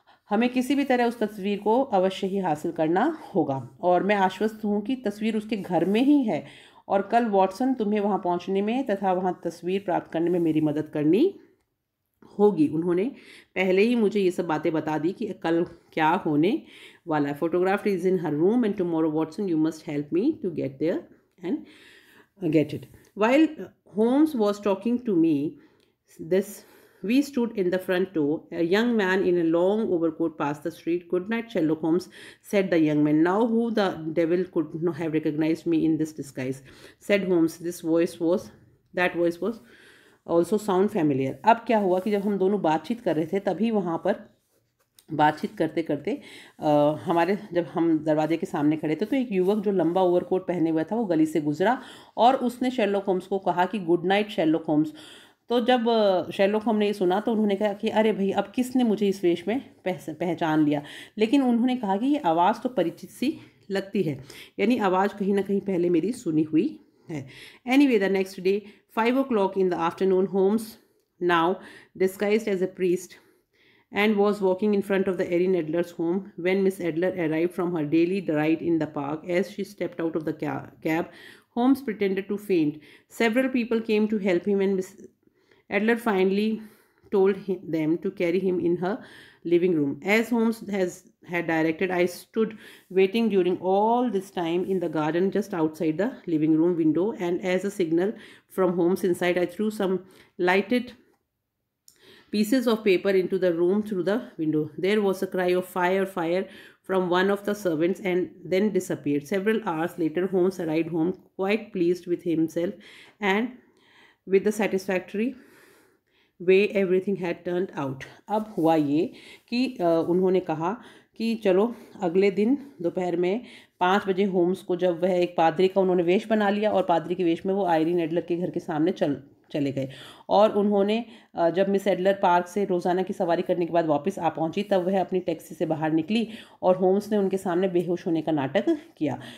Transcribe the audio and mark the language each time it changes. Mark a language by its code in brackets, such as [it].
[hi] हमें किसी भी तरह उस तस्वीर को अवश्य ही हासिल करना होगा और मैं आश्वस्त हूँ कि तस्वीर उसके घर में ही है और कल वॉटसन तुम्हें वहाँ पहुँचने में तथा वहाँ तस्वीर प्राप्त करने में मेरी मदद करनी होगी। उन्होंने पहले ही मुझे ये सब बातें बता दी कि कल क्या होने वाला है। [en] Photograph is in her room and tomorrow Watson you must help me to get there and get it. While Holmes was talking to me, we stood in the front door. A young man in a long overcoat passed the street. "Good night, Sherlock Holmes," said the young man. "Now who the devil could not have recognized me in this disguise?" said Holmes. That voice was also sound familiar. [hi] अब क्या हुआ कि जब हम दोनों बातचीत कर रहे थे, तभी वहाँ पर बातचीत करते करते जब हम दरवाजे के सामने खड़े थे तो एक युवक जो लंबा ओवरकोट पहने हुआ था वो गली से गुजरा और उसने शेरलॉक होम्स को कहा कि [en] "Good night Sherlock Holmes." [hi] तो जब शेरलॉक होम्स ने ये सुना तो उन्होंने कहा कि "अरे भाई, अब किसने मुझे इस वेश में पहचान लिया?" लेकिन उन्होंने कहा कि ये आवाज़ तो परिचित सी लगती है, यानी आवाज़ कहीं ना कहीं पहले मेरी सुनी हुई है। [en] Anyway, the next day, 5 o'clock in the afternoon, Holmes, now disguised as a priest, and was walking in front of the Erin Adler's home when Miss Adler arrived from her daily ride in the park. As she stepped out of the cab, Holmes pretended to faint. Several people came to help him, and Miss Adler finally told them to carry him in her living room. As Holmes had directed, I stood waiting during all this time in the garden just outside the living room window, and as a signal from Holmes inside, I threw some lighted pieces of paper into the room through the window. There was a cry of "Fire, fire" from one of the servants and then disappeared. Several hours later, Holmes arrived home quite pleased with himself and with the satisfactory way everything had turned out. [hi] अब हुआ ये कि उन्होंने कहा कि चलो अगले दिन दोपहर में 5 बजे होम्स को, जब वह एक पादरी का उन्होंने वेश बना लिया और पादरी के वेश में वो आयरिन एडलर के घर के सामने चले गए और उन्होंने जब मिस एडलर पार्क से रोज़ाना की सवारी करने के बाद वापस आ पहुंची, तब वह अपनी टैक्सी से बाहर निकली और होम्स ने उनके सामने बेहोश होने का नाटक किया।